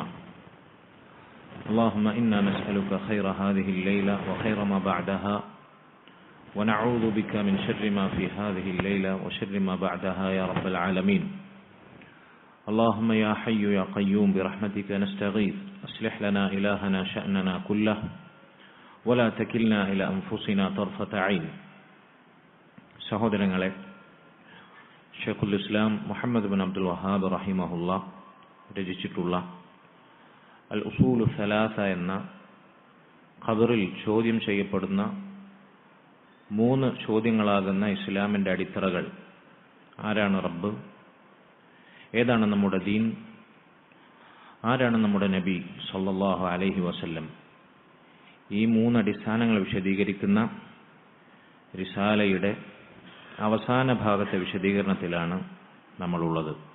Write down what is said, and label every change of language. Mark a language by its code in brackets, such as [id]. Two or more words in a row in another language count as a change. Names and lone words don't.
[ar] اللهم إنا نسألك خير هذه الليلة وخير ما بعدها، ونعوذ بك من شر ما في هذه الليلة وشر ما بعدها يا رب العالمين. اللهم يا حي يا قيوم برحمتك نستغيث، أصلح لنا إلهنا شأننا كله ولا تكلنا إلى أنفسنا طرفة عين. [ml] സഹോദരങ്ങളെ, ഷെയ്ഖുൽ ഇസ്ലാം മുഹമ്മദ് ബിൻ അബ്ദുൽ വഹാബ് റഹിമഹുല്ല രചിച്ചിട്ടുള്ള അൽ ഉസൂലു സലാസ എന്ന ഖബറിൽ ചോദ്യം ചെയ്യപ്പെടുന്ന 3 ചോദ്യങ്ങളാകുന്ന ഇസ്ലാമിൻ്റെ അടിത്തറകൾ: ആരാണ് റബ്ബ്, ഏതാണ് നമ്മുടെ ദീൻ, ആരാണ് നമ്മുടെ നബി [ar] صلى الله عليه وسلم, [ml] ഈ 3 അടിസ്ഥാനങ്ങൾ വിശദീകരിക്കുന്ന റിസാലയുടെ അവസാന ഭാഗത്തെ വിശദീകരണത്തിലാണ് നമ്മളുള്ളത്.